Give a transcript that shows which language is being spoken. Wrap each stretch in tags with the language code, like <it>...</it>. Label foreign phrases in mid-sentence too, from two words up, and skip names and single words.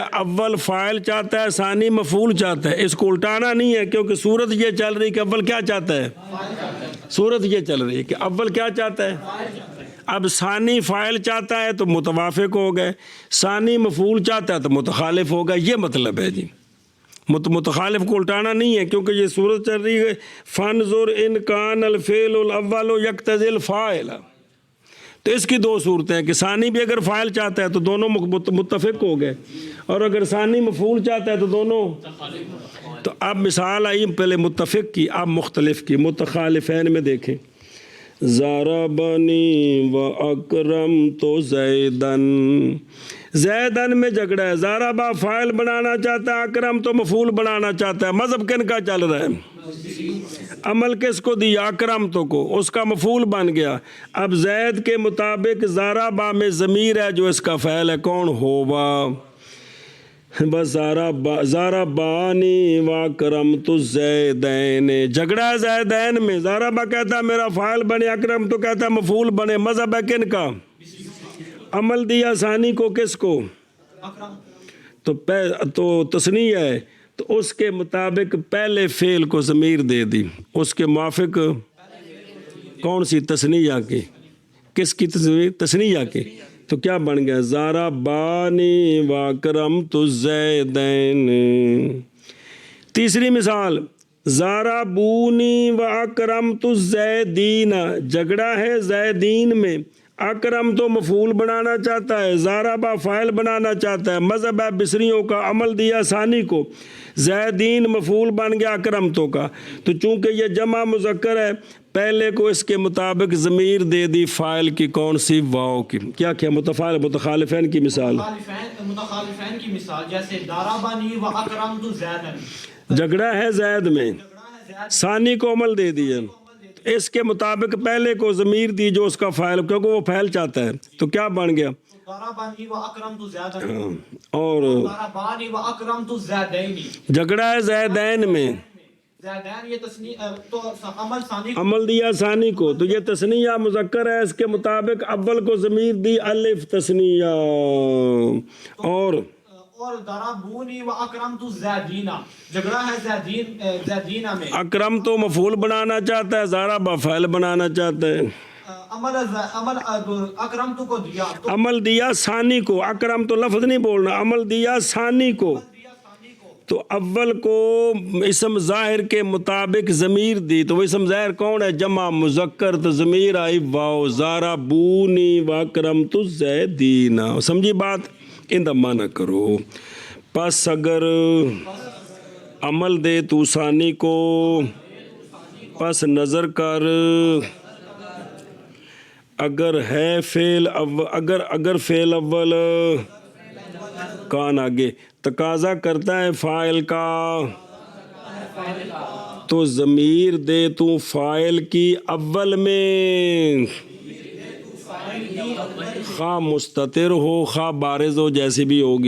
<ur>اول فاعل چاہتا ہے، ثانی مفعول چاہتا ہے. اس کو الٹانا نہیں ہے، کیونکہ صورت یہ چل رہی کہ اول کیا چاہتا ہے؟ صورت یہ چل رہی ہے کہ اول کیا چاہتا ہے؟ اب ثانی فاعل چاہتا ہے تو متوافق ہو گئے، ثانی مفعول چاہتا ہے تو متخالف ہوگا. یہ مطلب ہے جی. متخالف کو الٹانا نہیں ہے، کیونکہ یہ صورت چل رہی ہے</ur> <ar>فانظر ان کان الفعل الاول یقتضی الفاعل.</ar> <ur>تو اس کی دو صورتیں ہیں کہ ثانی بھی اگر فاعل چاہتا ہے تو دونوں متفق ہو گئے، اور اگر ثانی مفعول چاہتا ہے تو دونوں. تو اب مثال آئی پہلے متفق کی، اب مختلف کی. متخالفین میں دیکھیں،</ur> <ar>ضربنی و اکرمت زیدن.</ar> <ur>زیدن میں جھگڑا ہے، ضربہ فاعل بنانا چاہتا ہے، اکرم تو مفعول بنانا چاہتا ہے. مذہب کن کا چل رہا ہے؟ عمل کس کو دیا؟ اکرم تو کو، اس کا مفعول بن گیا. اب زید کے مطابق ضربہ میں ضمیر ہے جو اس کا فعل ہے. کون؟ ہوبا.</ur> <ar>بس ضربانی واکرمت الزیدین.</ar> <ur>جھگڑا ہے زیدین میں، ضربہ کہتا ہے میرا فاعل بنے، اکرم تو کہتا ہے مفعول بنے. مذہب ہے کن کا؟ عمل دیا ثانی کو، کس کو؟ تو تثنیہ ہے، تو اس کے مطابق پہلے فعل کو ضمیر دے دی. اس کے موافق کون سی؟ تثنیہ کی. کس کی تصویر؟ تثنیہ کی. تو کیا بن گیا؟</ur> <ar>ضربانی واکرمت الزیدین.</ar> <ur>تیسری مثال،</ur> <ar>ضربونی واکرمت الزیدین.</ar> <ur>جھگڑا ہے زیدین میں، اکرم تو مفعول بنانا چاہتا ہے، ضربہ فاعل بنانا چاہتا ہے. مذہب ہے بصریوں کا، عمل دیا ثانی کو، زیدین مفعول بن گیا اکرم تو کا. تو چونکہ یہ جمع مذکر ہے، پہلے کو اس کے مطابق ضمیر دے دی فاعل کی. کون سی؟ واو کی. کیا متخالفین کی مثال. متخالفین کی مثال جیسے</ur> <ar>ضربنی و اکرمت زیدن.</ar> <ur>جھگڑا ہے زید میں، ثانی کو عمل دے دیا، اس کے مطابق پہلے کو ضمیر دی جو اس کا فاعل، کیونکہ وہ فاعل چاہتا ہے. تو کیا بن گیا؟</ur> <ar>ضربنی و اکرمت زیدن.</ar> <ur>اور</ur> <ar>ضربانی و اکرمت الزیدین.</ar> <ur>جھگڑا ہے زیدین میں، زیدین یہ تثنیہ، تو عمل ثانی کو عمل دیا ثانی کو، تو یہ تثنیہ مذکر ہے، اس کے مطابق اول کو ضمیر دی الف تثنیہ. اور</ur> <ar>ضربونی و اکرمت الزیدین.</ar> <ur>جھگڑا ہے زیدینہ میں، اکرم تو مفعول بنانا چاہتا ہے، ضربہ فاعل بنانا چاہتا ہے. عمل اکرمت کو دیا، تو عمل دیا ثانی کو، اکرم تو لفظ نہیں بولنا، عمل دیا ثانی کو. تو اول کو اسم ظاہر کے مطابق ضمیر دی، تو وہ اسم ظاہر کون ہے؟ جمع مذکر، تو ضمیر آئی واو.</ur> <ar>ضربونی واکرمت الزیدین.</ar> <ur>سمجھی بات؟ اندما نہ کرو. پس اگر عمل دے تو ثانی کو، پس نظر کر اگر ہے فعل اگر فعل اول کان آگے تقاضا کرتا ہے فاعل کا، تو ضمیر دے تو فاعل کی اول میں، خواہ مستتر ہو خواہ بارز ہو، جیسی بھی ہوگی.</ur>